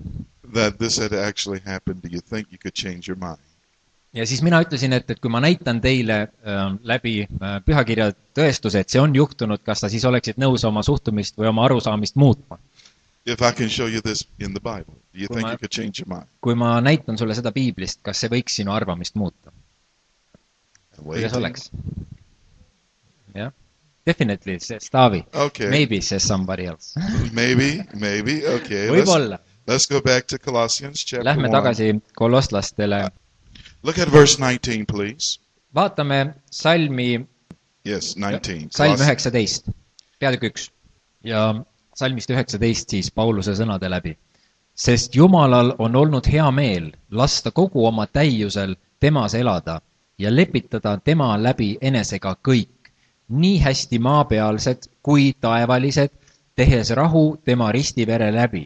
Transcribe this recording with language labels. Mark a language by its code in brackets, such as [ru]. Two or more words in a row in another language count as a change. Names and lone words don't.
[en] That this had actually happened, do you think you could change your mind? [et] Ja siis mina ütlesin, et kui ma näitan teile läbi pühakirja tõestuse, et see on juhtunud, kas ta siis oleksid nõus oma suhtumist või oma arusaamist muutma? [en] If I can show you this in the Bible, do you think you could change your mind? [et] Kui ma näitan sulle seda Piiblist, kas see võiks sinu arvamist muuta? Kuidas oleks? [en] Yeah. Definitely, says Taavi. Okay. Maybe, says somebody else. Maybe, okay. [et] Võib-olla. [en] Let's go back to Colossians chapter 1. [et] Lähme tagasi kolosslastele. [en] Look at verse 19, please. [et] Vaatame salmi. [en] Yes, 19. [et] Salm 19, peatükk 1. Ja salmist 19 siis Pauluse sõnade läbi. Sest Jumalal on olnud hea meel lasta kogu oma täiusel temas elada ja lepitada tema läbi enesega kõik, nii hästi maapealsed kui taevalised, tehes rahu tema ristivere läbi.